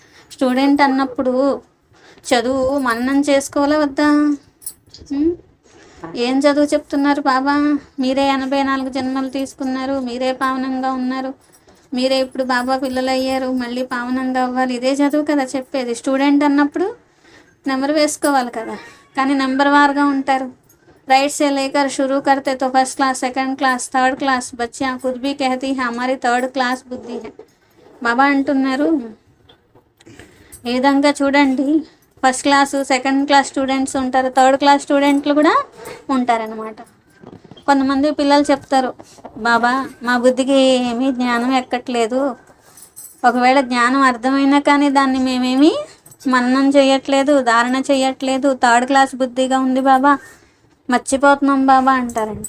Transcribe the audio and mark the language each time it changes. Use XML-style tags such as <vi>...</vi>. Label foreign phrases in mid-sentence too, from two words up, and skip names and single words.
<te>స్టూడెంట్ అన్నప్పుడు చదువు మన్నం చేసుకోవాలా వద్దా? ఏం చదువు చెప్తున్నారు బాబా? మీరే 84 జన్మలు తీసుకున్నారు, మీరే పావనంగా ఉన్నారు, మీరే ఇప్పుడు బాబా పిల్లలు అయ్యారు, మళ్ళీ పావనంగా అవ్వాలి. ఇదే చదువు కదా చెప్పేది. స్టూడెంట్ అన్నప్పుడు నెంబర్ వేసుకోవాలి కదా, కానీ నెంబర్ వారుగా ఉంటారు.</te> <hi>राइट से लेकर शुरू करते तो</hi> <en>first class, second class, third class</en> <hi>बच्चियाँ खुद भी कहती है हमारी</hi> <en>third class</en> <hi>బుద్ధి है.</hi> <te>బాబా అంటున్నారు ఈ విధంగా చూడండి,</te> <en>first class second class students</en> <te>ఉంటారు,</te> <en>third class students</en> <te>కూడా ఉంటారనమాట. కొంతమంది పిల్లలు చెప్తారు, బాబా మా బుద్ధికి ఏమీ జ్ఞానం ఎక్కట్లేదు, ఒకవేళ జ్ఞానం అర్థమైనా కానీ దాన్ని మేమేమీ మననం చేయట్లేదు, ధారణ చేయట్లేదు,</te> <en>third class</en> <te>బుద్ధిగా ఉంది బాబా, మర్చిపోతున్నాం బాబా అంటారంట.</te>